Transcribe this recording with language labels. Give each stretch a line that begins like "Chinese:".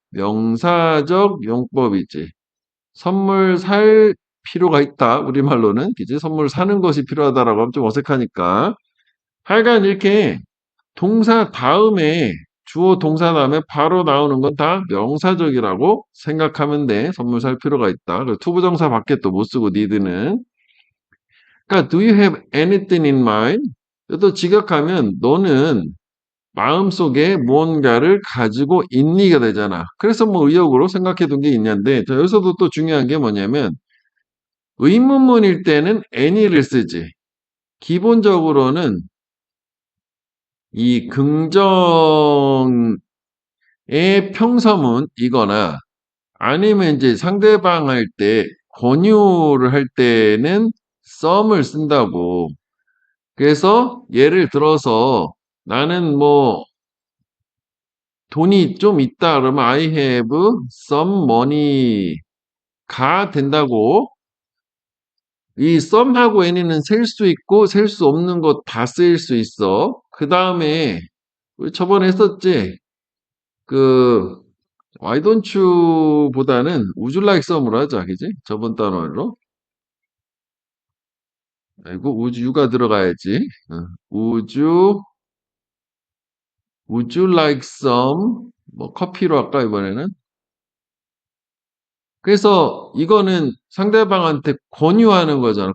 Korean: 명사적 용법이지. 선물 살 필요가 있다. 우리말로는. 그지? 선물 사는 것이 필요하다라고 하면 좀 어색하니까. 하여간 이렇게 동사 다음에 주어 동사 다음에 바로 나오는 건 다 명사적이라고 생각하면 돼. 선물 살 필요가 있다. 그리고 투부정사 밖에 또 못 쓰고 need는. 그러니까
English: do you have anything in mind?
Korean: 또 직역하면 너는 마음속에 무언가를 가지고 있니가 되잖아. 그래서 뭐 의역으로 생각해 둔 게 있냐인데, 자, 여기서도 또 중요한 게 뭐냐면, 의문문일 때는 any를 쓰지. 기본적으로는 이 긍정의 평서문이거나 아니면 이제 상대방 할 때, 권유를 할 때는 some을 쓴다고. 그래서 예를 들어서 나는 뭐 돈이 좀 있다 그러면
English: I have some money
Korean: 가 된다고. 이 some하고 any는 셀 수 있고 셀 수 없는 것 다 쓰일 수 있어. 그 다음에 우리 저번에 했었지. 그
English: why don't you
Korean: 보다는
English: would you like some
Korean: 으로 하자, 그지? 저번 단어로. 아이고 would you가 들어가야지.
English: would you like some
Korean: 뭐 커피로 할까 이번에는? 그래서 이거는 상대방한테 권유하는 거잖아.